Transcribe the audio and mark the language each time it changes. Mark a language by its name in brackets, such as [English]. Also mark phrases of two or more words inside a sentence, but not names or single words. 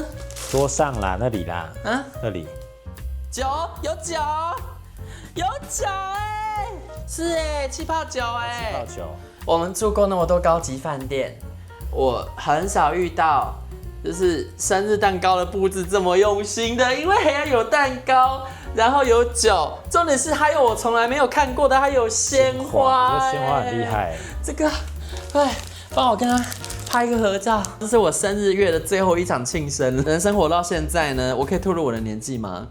[Chinese] 桌上啦，那裡啦。啊？那裡。酒有酒，有酒哎，是哎，氣泡酒哎。氣泡酒。我們住過那麼多高級飯店，我很少遇到就是生日蛋糕的布置這麼用心的，因为還要有蛋糕。然後有酒，重點是還有我從來沒有看過的，還有鮮花。我覺得鮮花很厲害。這個，哎，幫我跟他拍一個合照。這是我生日月的最後一場慶生。人生活到現在呢，我可以透露我的年紀嗎？